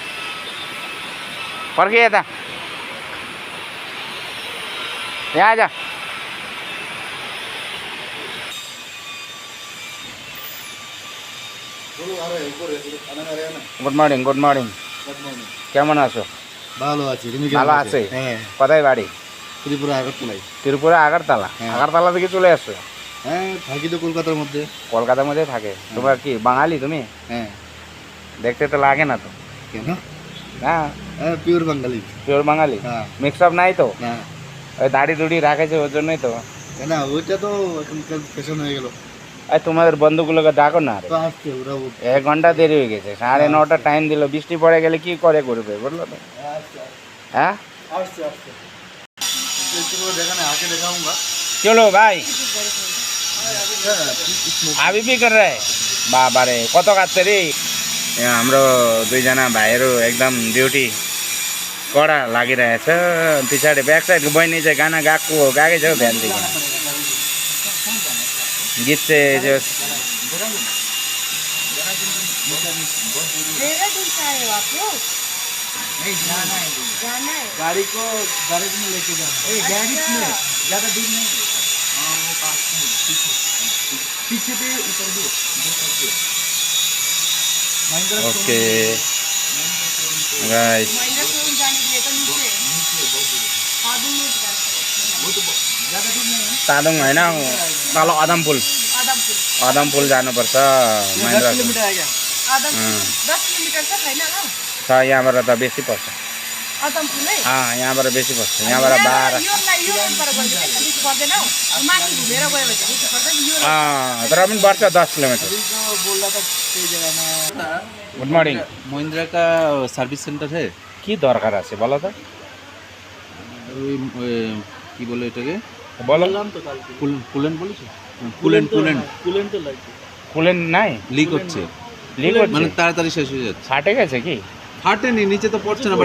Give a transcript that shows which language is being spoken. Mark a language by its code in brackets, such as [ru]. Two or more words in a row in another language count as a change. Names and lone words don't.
[ne] फर्की यता, यहाँ आजा। [en] Good morning, good morning. [bn] কেমন আছো? ভালো আছি। তুমি ভালো কেমন আছো? আছে। হ্যাঁ, কোথায় বাড়ি? ত্রিপুরা আগরতলায়। ত্রিপুরা আগরতলা। হ্যাঁ। আগরতলা থেকে চলে আসছো? হ্যাঁ, থাকি তো কলকাতার মধ্যে। কলকাতার মধ্যে থাকে। তোমার কি বাঙালি তুমি? হ্যাঁ। দেখতে তো লাগে না তো। কেন? না, হ্যাঁ, পিওর বাঙালি। পিওর বাঙালি। হ্যাঁ। [en] mix up [bn] নাই তো? না, ওই দাড়ি দুড়ি রাখেছে ওর জন্যই তো। না ওইটা তো এখনকার ফ্যাশন হয়ে গেল। আর তোমাদের বন্ধুগুলোকে ডাকো না। তো আসছে ওরা। 1 ঘন্টা দেরি হয়ে গেছে, 9:30 টাইম দিল। বৃষ্টি পড়ে গেলে কি করে করবে বুঝলো তো? হ্যাঁ, আসছে আসছে। একটু করে দেখানে [hi] आके दिखाऊंगा। [bn] চলো ভাই। [hi] अभी भी कर रहे बाबा रे [ne] कत काट्छ रे। हाम्रो दुईजना भाइहरू एकदम ड्युटी कडा लागिरहेछ। पछाडि [en] back side [ne] बहिनी चाहिँ गाना गाएकै छ हौ बिहानदेखि। गीत चाहिँ जो [hi] गाड़ी को गैरेज में लेके जाना है। गैरेज में ज़्यादा दूर नहीं है। हाँ, वो पास में पीछे पे ऊपर दो [en] OK guys. [ne] तादोङ होइन, तल अदमपुल। आदमपुर आदमपुर जानुपर्छ 10 महेन्द्र [hi] किलोमीटर आएगा [ne] आदमपुर 10 किलोमीटर छ छैन ल छ यहाँबाट त बेसी पर्छ [hi] आदमपुर है [ne] यहाँबाट बेसी पर्छ यहाँबाट 12 यो रोड पर गयो भने बेसी पर्दैन हौ माथि घुमेर गयो भने बेसी पर्दैन यो तर पनि पर्छ 10 किलोमिटर [hi] अभी तो बोल रहा था कई जगह में [en] good morning [hi] महिंद्रा का सर्विस सेंटर है [bn] কি দরকার আছে বলো তো কি বলে এটাকে বলো কুলেন্ট বলেছো কুলেন্ট তো লাগছে কুলেন নাই লিক হচ্ছে লিক মানে হচ্ছে তাড়াতাড়ি শেষ হয়ে যাচ্ছে ফাটে গেছে কি ফাটেনি নিচে তো পড়ছে না বাট